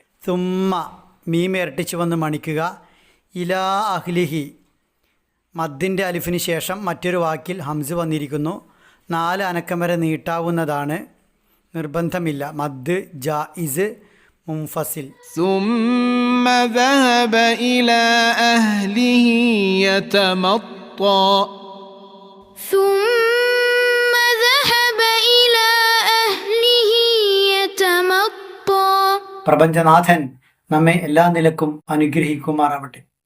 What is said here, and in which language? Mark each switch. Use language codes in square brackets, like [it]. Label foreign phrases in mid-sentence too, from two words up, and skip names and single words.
[ml] സുമ്മ മീമ ഇരട്ടിച്ചു വന്ന് മണിക്കുക. [ar] إلى أهله [ml] മദ്ദിൻ്റെ അലിഫിന് ശേഷം മറ്റൊരു വാക്കിൽ ഹംസ് വന്നിരിക്കുന്നു. 4 അനക്കം വരെ നീട്ടാവുന്നതാണ്, നിർബന്ധമില്ല. [ar] مد جائز منفصل. ثم ذهب إلى أهله يتمطى. ثم ذهب إلى أهله يتمطى. [ml] പ്രപഞ്ചനാഥൻ നമ്മെ എല്ലാ നിലക്കും അനുഗ്രഹിക്കുമാറാവട്ടെ.